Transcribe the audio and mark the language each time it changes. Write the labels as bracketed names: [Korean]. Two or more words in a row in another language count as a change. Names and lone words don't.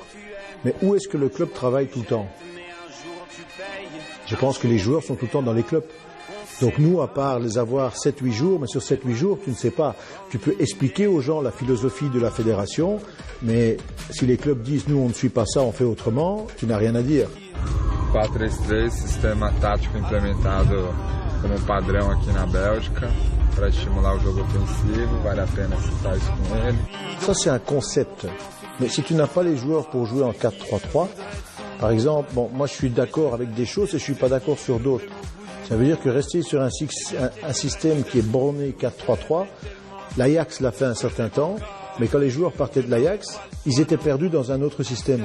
[French] Mais où est-ce que le club travaille tout le temps ? Je pense que les joueurs sont tout le temps dans les clubs. Donc nous, à part les avoir 7-8 jours, mais sur 7-8 jours, tu ne sais pas. Tu peux expliquer aux gens la philosophie de la fédération, mais si les clubs disent « nous, on ne suit pas ça, on fait autrement », tu n'as rien à dire. 4-3-3, [Portuguese] sistema tático implementado como padrão aqui na Bélgica para estimular o jogo ofensivo, vale a pena citar isso com ele. [French] Ça, c'est un concept. Mais si tu n'as pas les joueurs pour jouer en 4-3-3, par exemple, bon, moi je suis d'accord avec des choses et je ne suis pas d'accord sur d'autres. Ça veut dire que rester sur un système qui est borné 4-3-3, l'Ajax l'a fait un certain temps, mais quand les joueurs partaient de l'Ajax, ils étaient perdus dans un autre système.